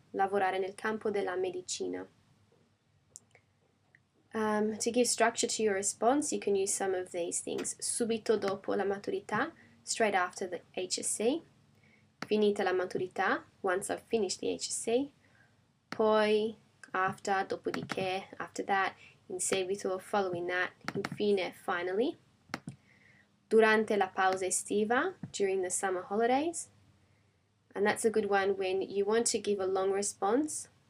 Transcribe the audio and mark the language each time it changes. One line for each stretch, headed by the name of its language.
Italian: Lavorare nel campo della medicina.
English: To give structure to your response, you can use some of these things.
Italian: Subito dopo la maturità,
English: straight after the HSC.
Italian: Finita la maturità,
English: once I've finished the HSC.
Italian: Poi,
English: after,
Italian: dopodiché,
English: after that.
Italian: In seguito,
English: following that.
Italian: Infine,
English: finally.
Italian: Durante la pausa estiva,
English: during the summer holidays. And that's a good one when you want to give a long response.